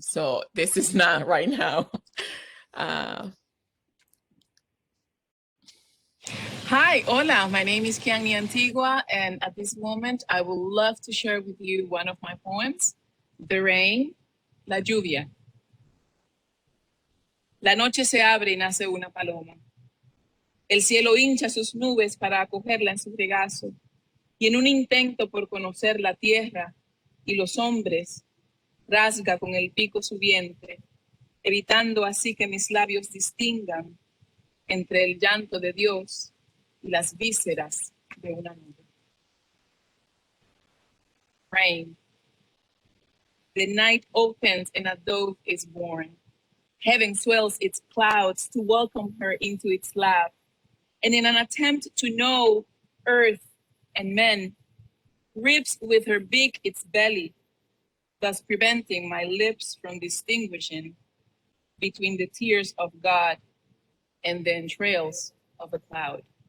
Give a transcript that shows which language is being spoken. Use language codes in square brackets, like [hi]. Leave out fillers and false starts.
[en] So this is not right now. Hi, hola, my name is Kianny Antigua, and at this moment, I would love to share with you one of my poems, The Rain, La Lluvia. [es] La noche se abre y nace una paloma. El cielo hincha sus nubes para acogerla en su regazo, y en un intento por conocer la tierra y los hombres, rasga con el pico su vientre, evitando así que mis labios distingan entre el llanto de Dios y las vísceras de una nube. [en] Rain. The night opens and a dove is born. Heaven swells its clouds to welcome her into its lap. And in an attempt to know earth and men, rips with her beak its belly, thus preventing my lips from distinguishing between the tears of God and the entrails of a cloud.